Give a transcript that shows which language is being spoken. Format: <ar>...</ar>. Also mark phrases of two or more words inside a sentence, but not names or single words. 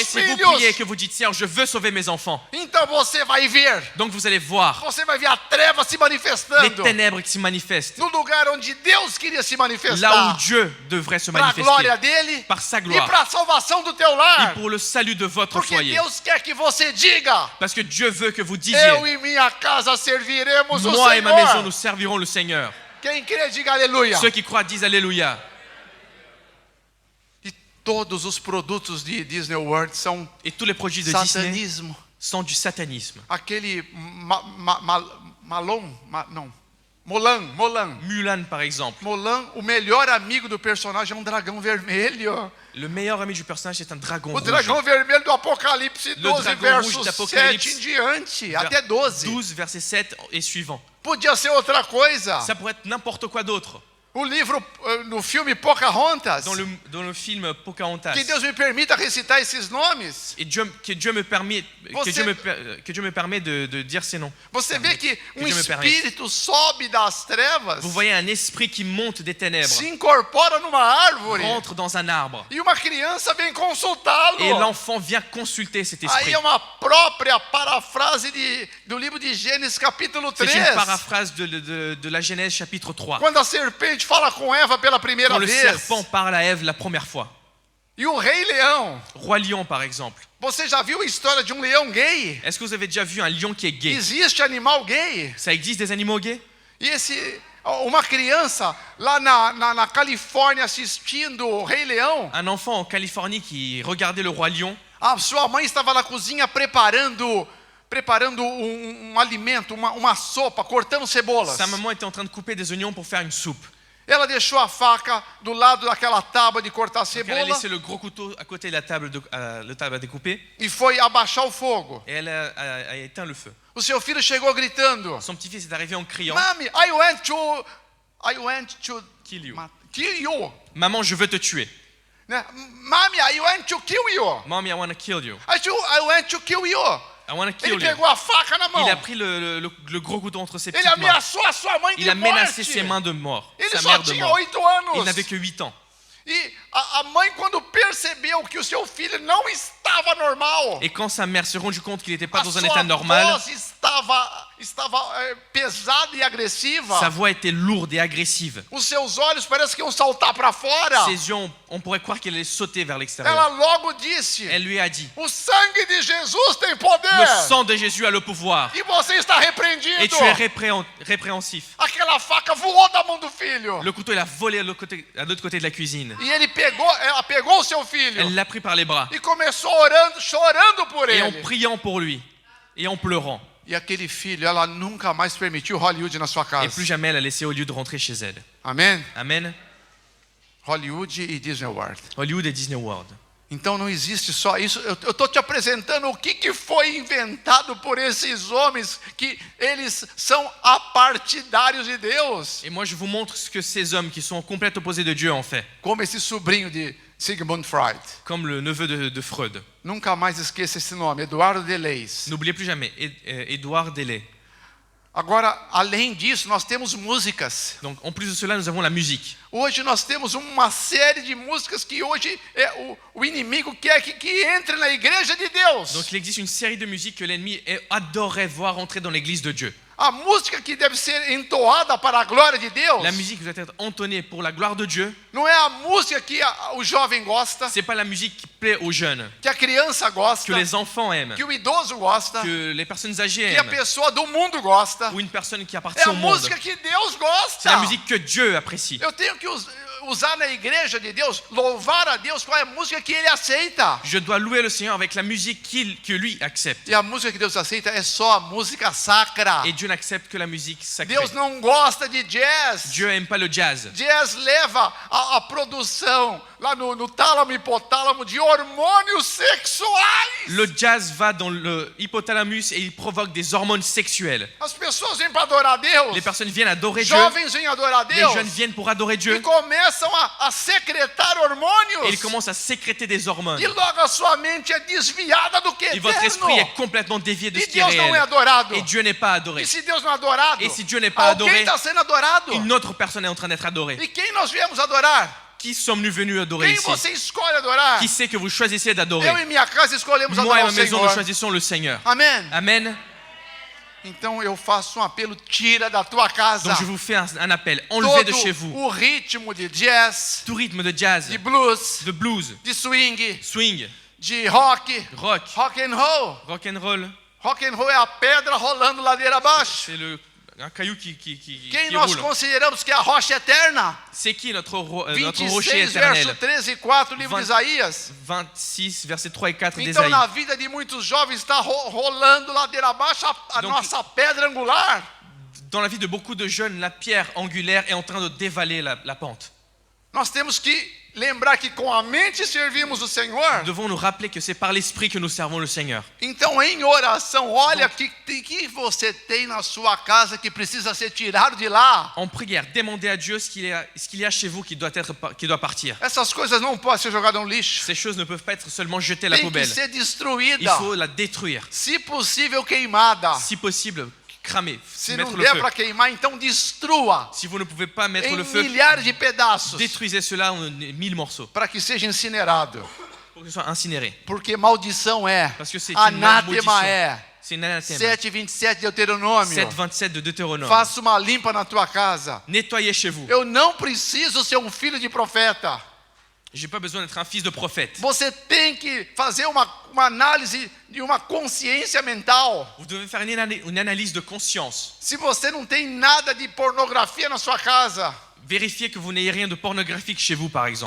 <fr>Mais si vous</fr> <pt>filhos,</pt> <fr>priez que vous dites, Seigneur, je veux sauver mes enfants,</fr> <pt>então você vai ver.</pt> <fr>donc vous allez voir</fr> <pt>Você vai ver a treva se</pt> <fr>les</fr> <pt>manifestando</pt> <fr>ténèbres qui se manifestent,</fr> <pt>no lugar onde Deus queria se</pt> <fr>là où</fr> <pt>manifestar.</pt> <fr>Dieu devrait se</fr> <pt>Para a glória</pt> <fr>manifester,</fr> <pt>dele</pt> <fr>par sa</fr> <pt>e</pt> <fr>gloire,</fr> <pt>para a salvação do teu</pt> <fr>et</fr> <pt>lar.</pt> <fr>pour le salut de votre</fr> <pt>Porque</pt> <fr>foyer.</fr> <pt>Deus quer que você diga,</pt> <fr>Parce que Dieu veut que vous</fr> <pt>eu</pt> <fr>disiez,</fr> <pt>e minha casa serviremos o</pt> <fr>moi et ma maison, nous</fr> <pt>Senhor.</pt> <fr>servirons le Seigneur.</fr> <pt>Quem crê, diga aleluia.</pt> <fr>Ceux qui croient disent Alléluia.</fr> <pt>E todos os produtos de Disney World são</pt> <fr>Et tous les produits de Disney</fr> <pt>satanismo.</pt> <fr>sont du satanisme.</fr> <pt>Aquele Mulan.</pt> <fr>Mulan, par exemple.</fr> <pt>Mulan, o melhor amigo do personagem é um dragão vermelho.</pt> <fr>Le meilleur ami du personnage est un dragon</fr> <pt>O</pt> <fr>rouge.</fr> <pt>dragão vermelho do Apocalipse 12, dragão rouge verso do Apocalipse. 7 em diante, até 12. 12,</pt> <fr>verset 7 et suivant.</fr> <pt>Podia ser outra coisa.</pt> <fr>Ça pourrait être n'importe quoi d'autre.</fr> <pt>O livro, no filme Pocahontas,</pt> <fr>Dans le film Pocahontas.</fr> <pt>que Deus me permita recitar esses nomes.</pt> <fr>Et que Dieu me permet,</fr> <pt>Você-</pt> <fr>que Dieu me permet de dire ces noms.</fr> <pt>Você vê que Deus me permite. espírito sobe das trevas,</pt> <fr>Vous voyez un esprit qui monte des ténèbres,</fr> <pt>se incorpora numa árvore,</pt> <fr>rentre dans un arbre.</fr> <pt>e uma criança vem consultá-lo.</pt> <fr>Et l'enfant vient consulter cet esprit.</fr> <pt>Aí é uma própria parafrase do livro de Gênesis, capítulo</pt> <fr>C'est 3. une paraphrase de la Genèse chapitre 3.</fr> <pt>Quando a serpente fala com Eva pela primeira</pt> <fr>Quand le</fr> <pt>vez.</pt> <fr>serpent parle à Ève la première fois.</fr> <pt>E o Rei Leão.</pt> <fr>Roi lion, par exemple.</fr> <pt>Você já viu a história de um leão gay?</pt> <fr>Est-ce que vous avez déjà vu un lion qui est gay?</fr> <pt>Existe animal gay?</pt> <fr>Ça existe des animaux gays?</fr> <pt>E uma criança lá na Califórnia assistindo o Rei Leão,</pt> <fr>Un enfant en Californie qui regardait le roi lion,</fr> <pt>a sua mãe estava na cozinha preparando preparando um alimento, uma sopa, cortando cebolas.</pt> <fr>Sa maman était en train de couper des oignons pour faire une soupe.</fr> <pt>Ela deixou a faca do lado daquela tábua de cortar</pt> <fr>Donc elle a</fr> <pt>cebola</pt> <fr>laissé le gros couteau à côté de la table, le table à découper,</fr> <pt>e foi abaixar o fogo.</pt> <fr>et elle a éteint le feu.</fr> <pt>O seu filho chegou gritando:</pt> <fr>Son petit-fils est arrivé en criant,</fr> <en>Mami, I went to Kill you. kill you.</en> <fr>Maman, je veux te tuer.</fr> <pt>Né?</pt> <en>Mami, I went to kill you. Mommy, I want to kill you. I went to kill you. I want to kill</en> <pt>Ele</pt> <en>you.</en> <pt>pegou a faca na mão.</pt> <fr>Il a pris le gros couteau entre ses</fr> <pt>Ele</pt> <fr>petites mains.</fr> <pt>ameaçou a sua mãe de</pt> <fr>Il a menacé</fr> <pt>morte.</pt> <fr>ses mains de mort,</fr> <pt>Ele</pt> <fr>sa</fr> <pt>só</pt> <fr>mère de</fr> <pt>tinha</pt> <fr>mort.</fr> <pt>8 anos.</pt> <fr>Il n'avait que 8 ans.</fr> <pt>E a mãe, quando percebeu que o seu filho não estava normal,</pt> <fr>Et quand sa mère s'est rendue compte qu'il n'était pas</fr> <pt>a</pt> <fr>dans un</fr> <pt>sua</pt> <fr>état normal,</fr> <pt>voz estava pesada e agressiva.</pt> <fr>sa voix était lourde et agressive.</fr> <pt>Os seus olhos parece que iam saltar para fora.</pt> <fr>Ses yeux, on pourrait croire qu'elle allait sauter vers</fr> <pt>Ela</pt> <fr>l'extérieur.</fr> <pt>logo disse:</pt> <fr>Elle lui a dit,</fr> <pt>o sangue de Jesus tem poder.</pt> <fr>le sang de Jésus a le pouvoir.</fr> <pt>E você está repreendido.</pt> <fr>Et tu es répréhensif.</fr> <pt>Aquela faca voou da mão do filho.</pt> <fr>Le couteau, il a volé à l'autre côté de la cuisine.</fr> <pt>E ela pegou o seu filho</pt> <fr>Elle l'a pris par les bras.</fr> <pt>e começou chorando por</pt> <fr>Et en</fr> <pt>ele.</pt> <fr>priant pour lui. Et en pleurant.</fr> <pt>E aquele filho, ela nunca mais permitiu Hollywood na sua</pt> <fr>Et</fr> <pt>casa.</pt> <fr>plus jamais elle a laissé Hollywood rentrer chez elle.</fr> <pt>Amém?</pt> <fr>Amen.</fr> <pt>Hollywood e Disney World.</pt> <fr>Hollywood et Disney World.</fr> <pt>Então não existe só isso. Eu estou te apresentando o que foi inventado por esses homens que eles são apartidários de Deus.</pt> <fr>Et moi, je vous montre ce que ces hommes qui sont en complète opposé de Dieu ont fait.</fr> <pt>Como esse sobrinho de Sigmund Freud.</pt> <fr>Comme le neveu de Freud.</fr> <pt>Nunca mais esqueça esse nome, Eduardo Deleuze.</pt> <fr>N'oubliez plus jamais, Édouard Delay.</fr> <pt>Agora, além disso, nós temos músicas.</pt> <fr>Donc, en plus de cela, nous avons la musique.</fr> <pt>Hoje nós temos uma série de músicas que hoje o inimigo quer que entre na igreja de Deus.</pt> <fr>Donc, il existe une série de musiques que l'ennemi adorerait voir entrer dans l'église de Dieu.</fr> <pt>A música que deve ser entoada para a glória de Deus.</pt> <fr>La musique doit être entonnée pour la gloire de Dieu.</fr> <pt>Não é a música que o jovem gosta,</pt> <fr>C'est pas la musique qui plaît aux jeunes,</fr> <pt>que a criança gosta,</pt> <fr>que les enfants aiment,</fr> <pt>que o idoso gosta,</pt> <fr>que les personnes âgées</fr> <pt>que a</pt> <fr>aiment,</fr> <pt>pessoa do mundo gosta.</pt> <fr>ou une personne qui</fr> <pt>É</pt> <fr>appartient</fr> <pt>a</pt> <fr>au monde.</fr> <pt>música que Deus gosta.</pt> <fr>C'est la musique que Dieu apprécie.</fr> <pt>Eu tenho que usar na igreja de Deus, louvar a Deus com a música que Ele aceita.</pt> <fr>Je dois louer le Seigneur avec la musique que lui accepte.</fr> <pt>E a música que Deus aceita é só a música sacra.</pt> <fr>Et Dieu n'accepte que la musique sacrée.</fr> <pt>Deus não gosta de jazz.</pt> <fr>Dieu aime pas le jazz.</fr> <pt>Jazz leva a produção lá no tálamo e hipotálamo de hormônios sexuais.</pt> <fr>Le jazz va dans le hypothalamus et il provoque des hormones sexuelles.</fr> <pt>As pessoas vêm para adorar Deus.</pt> <fr>Les personnes viennent adorer Dieu.</fr> <pt>Jovens vêm adorar</pt> <fr>Les</fr> <pt>Deus.</pt> <fr>jeunes viennent pour adorer</fr> <pt>E</pt> <fr>Dieu.</fr> <pt>começam a secretar</pt> <fr>Et</fr> <pt>hormônios.</pt> <fr>ils commencent à sécréter des hormones.</fr> <pt>E logo a sua mente é desviada do que é</pt> <fr>Et votre esprit</fr> <pt>eterno.</pt> <fr>est complètement dévié de</fr> <pt>E</pt> <fr>ce qui est</fr> <pt>Deus não é</pt> <fr>réel.</fr> <pt>adorado.</pt> <fr>Et Dieu n'est pas adoré.</fr> <pt>E se Deus não é adorado,</pt> <fr>Et si Dieu n'est pas</fr> <pt>alguém</pt> <fr>adoré,</fr> <pt>está sendo adorado.</pt> <fr>une autre personne est en train d'être adorée.</fr> <pt>E quem nós viemos adorar?</pt> <fr>Qui sommes-nous venus adorer</fr> <pt>Quem</pt> <fr>ici?</fr> <pt>você escolhe adorar?</pt> <fr>Qui c'est que vous choisissez d'adorer?</fr> <pt>Eu e minha casa escolhemos</pt> <fr>Moi et</fr> <pt>adorar</pt> <fr>ma</fr> <pt>o</pt> <fr>maison, nous</fr> <pt>Senhor.</pt> <fr>choisissons le Seigneur.</fr> <pt>Amém?</pt> <fr>Amen.</fr> <pt>Então eu faço um apelo, tira da tua casa</pt> <fr>Donc je vous fais un appel. Enlevez de</fr> <pt>todo</pt> <fr>chez vous</fr> <pt>o ritmo de jazz,</pt> <fr>tout rythme de jazz,</fr> <pt>de blues,</pt> <fr>de blues,</fr> <pt>de swing,</pt> <fr>swing,</fr> <pt>de rock,</pt> <fr>rock,</fr> <pt>rock and roll.</pt> <fr>rock and roll.</fr> <pt>Rock and roll é a pedra rolando ladeira abaixo.</pt> <fr>C'est un caillou qui</fr> <pt>Quem nós</pt> <fr>roule.</fr> <pt>consideramos que é a rocha eterna?</pt> <fr>C'est qui notre rocher</fr> <pt>26, verso</pt> <fr>éternel?</fr> <pt>13 e 4, livro de Isaías.</pt> <fr>26, versets 3 et 4</fr> <pt>Então</pt> <fr>d'Ésaïe.</fr> <pt>na vida de muitos jovens está rolando ladeira abaixo a</pt> <fr>Donc,</fr> <pt>nossa pedra angular.</pt> <fr>Dans la vie de beaucoup de jeunes, la pierre angulaire est en train de dévaler la pente.</fr> <pt>Nós temos que lembrar que com a mente servimos o</pt> <fr>Nous</fr> <pt>Senhor.</pt> <fr>devons nous rappeler que c'est par l'esprit que nous servons le Seigneur.</fr> <pt>Então, em oração, olha que você tem na sua casa que precisa ser tirado de lá.</pt> <fr>En prière, demandez à Dieu ce qu'il y a chez vous qui doit partir.</fr> <pt>Essas coisas não podem ser jogadas no lixo.</pt> <fr>Ces choses ne peuvent pas être seulement jetées à la</fr> <pt>Tem que</pt> <fr>poubelle.</fr> <pt>ser</pt> <fr>Il</fr> <pt>destruída.</pt> <fr>faut la détruire.</fr> <pt>Se possível, queimada.</pt> <fr>Si possible, cramer,</fr> <pt>Se</pt> <fr>mettre</fr> <pt>não</pt> <fr>le</fr> <pt>der</pt> <fr>feu.</fr> <pt>para queimar, então destrua</pt> <fr>Si vous ne pouvez pas mettre</fr> <pt>em</pt> <fr>le feu,</fr> <pt>milhares de pedaços</pt> <fr>détruisez cela en 1000 morceaux</fr> <pt>para que seja incinerado.</pt> <fr>pour que ce soit incinéré.</fr> <pt>Porque maldição é,</pt> <fr>Parce que c'est une malédiction.</fr> <pt>anátema é.</pt> <fr>C'est une anathème.</fr> <pt>7:27 de Deuteronômio.</pt> <fr>7,27 de Deutéronome.</fr> <pt>Faça uma limpa na tua casa.</pt> <fr>Nettoyez chez vous.</fr> <pt>Eu não preciso ser um filho de profeta.</pt> <fr>J'ai pas besoin d'être un fils de prophète.</fr> <pt>Você tem que fazer uma análise de uma consciência mental.</pt> <fr>Vous devez faire une analyse de conscience.</fr> <pt>Se você não tem nada de pornografia na sua casa,</pt> <fr>Vérifiez que vous n'ayez rien de pornographique chez vous, par exemple.</fr>